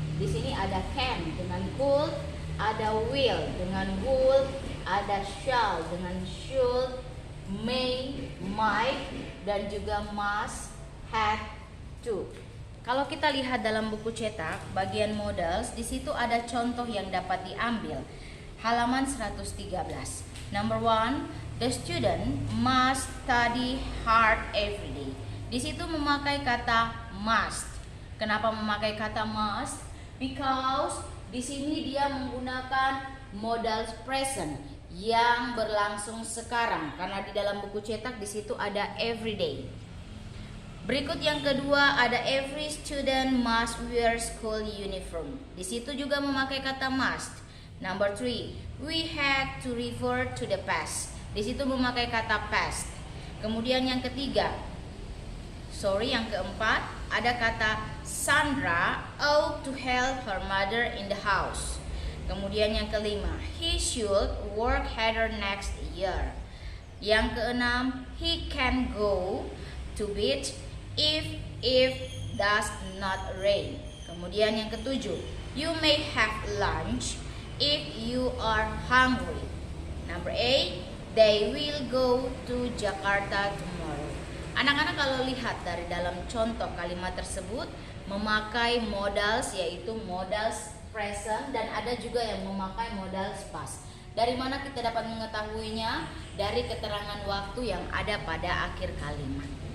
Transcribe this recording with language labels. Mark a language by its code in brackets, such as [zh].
[id] Di sini ada can dengan could, ada will dengan would, ada shall dengan should, may, might, dan juga must, had, to. Kalau kita lihat dalam buku cetak bagian modals, di situ ada contoh yang dapat diambil. Halaman 113. [en] Number 1, the student must study hard every day. [id] Di situ memakai kata must. Kenapa memakai kata must? Because di sini dia menggunakan modal present yang berlangsung sekarang. Karena di dalam buku cetak di situ ada every day. Berikut yang kedua ada [en] every student must wear school uniform. [id] Di situ juga memakai kata must. [en] Number 3, we had to refer to the past. [id] Di situ memakai kata past. Kemudian yang ketiga, yang keempat, ada kata [en] Sandra ought to help her mother in the house. [id] Kemudian yang kelima, [en] he should work harder next year. [id] Yang keenam, [en] he can go to beach if does not rain. [id] Kemudian yang ketujuh, [en] you may have lunch if you are hungry. Number 8, they will go to Jakarta tomorrow. [id] Anak-anak kalau lihat dari dalam contoh kalimat tersebut memakai modals, yaitu modals present, dan ada juga yang memakai modals past. Dari mana kita dapat mengetahuinya? Dari keterangan waktu yang ada pada akhir kalimat.